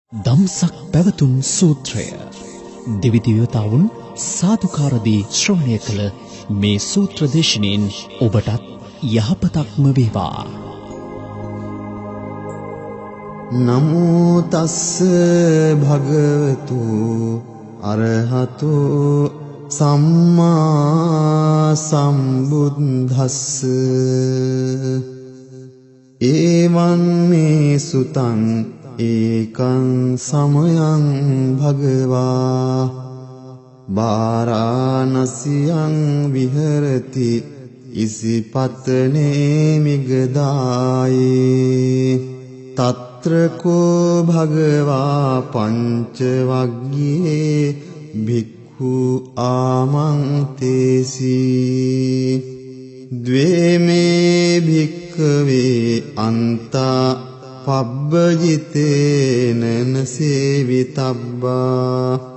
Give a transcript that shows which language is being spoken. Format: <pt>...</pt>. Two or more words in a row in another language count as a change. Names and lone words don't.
<si>දම්සක් පැවතුම් සූත්‍රය දිවිදිව්‍යතාවුන් සාදුකාරදී ශ්‍රවණය කළ මේ සූත්‍ර දේශනෙන් ඔබටත් යහපතක්ම වේවා.</si> <pi>නමෝ තස්ස භගවතු අරහතු සම්මා සම්බුද්දස්ස එවං මේ සුතං ඒකං සමයං භගවා වාරාණසියං විහෙරති ඉසිපතනේ මිගදායේ තත්‍ර කෝ භගවා පංච වග්ගයේ භික්ඛු ආමන්තේසි ද්වේමේ භික්ඛවේ අන්තා පබ්බජිතේන නසේවිතබ්බා</pi>